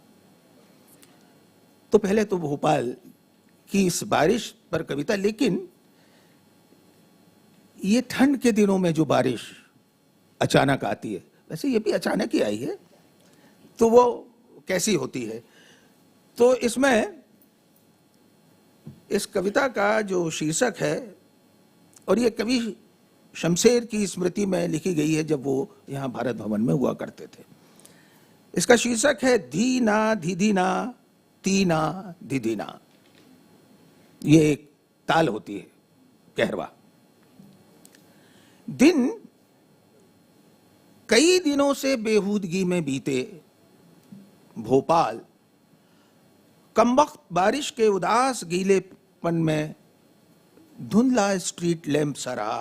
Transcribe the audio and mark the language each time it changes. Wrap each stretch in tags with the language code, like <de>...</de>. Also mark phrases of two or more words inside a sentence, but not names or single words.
<hi>तो पहले तो भोपाल की इस बारिश पर कविता, लेकिन ये ठंड के दिनों में जो बारिश अचानक आती है, वैसे ये भी अचानक ही आई है, तो वो कैसी होती है। तो इसमें इस कविता का जो शीर्षक है, और ये कवि शमशेर की स्मृति में लिखी गई है जब वो यहाँ भारत भवन में हुआ करते थे। इसका शीर्षक है धीना धीधीना तीना धीधीना। ये एक ताल होती है, कहरवा। दिन कई दिनों से बेहूदगी में बीते। भोपाल कमबख्त बारिश के उदास गीलेपन में धुंधला स्ट्रीट लैंप सा रहा।</hi>